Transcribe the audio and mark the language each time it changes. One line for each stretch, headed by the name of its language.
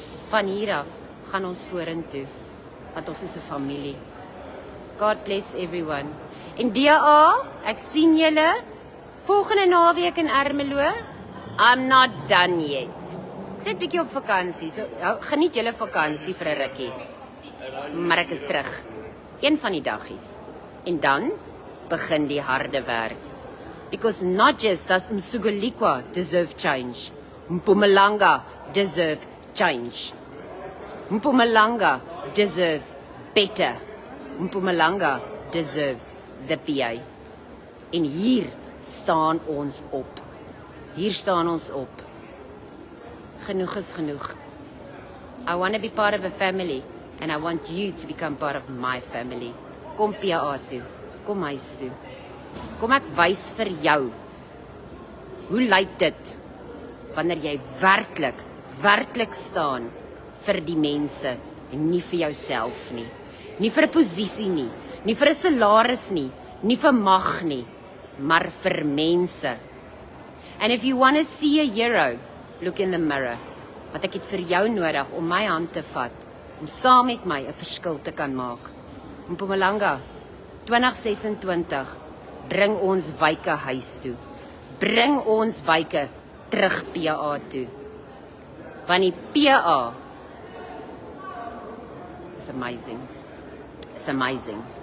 Afrikaans: Van hier af gaan ons vorentoe, want ons is 'n familie.
English: God bless everyone.
Afrikaans: En DA, ek sien julle volgende naweek in Ermelo.
English: I'm not done yet.
Afrikaans: Ek sit bietjie op vakansie, so geniet julle vakansie vir 'n rukkie. Maar ek is terug, een van die daggies. En dan begin die harde werk.
English: Because not just does Msugulikwa deserve change, Mpumalanga deserve change. Mpumalanga deserves better. Mpumalanga deserves the PA.
Afrikaans: En hier staan ons op. Hier staan ons op. Genoeg is genoeg.
English: I want to be part of a family and I want you to become part of my family.
Afrikaans: Kom PA toe. Kom huis toe. Kom ek wys vir jou. Hoe lyk dit wanneer jy werklik staan vir die mense en nie vir jouself nie. Nie vir 'n posisie nie, nie vir 'n salaris nie, nie vir mag nie, maar vir mense.
English: And if you want to see a hero, look in the mirror.
Afrikaans: Want ek het vir jou nodig om my hand te vat, om saam met my 'n verskil te kan maak. Mpumalanga, 2026, bring ons wyke huis toe. Bring ons wyke terug PA toe. Want die PA is amazing.
English: It's amazing.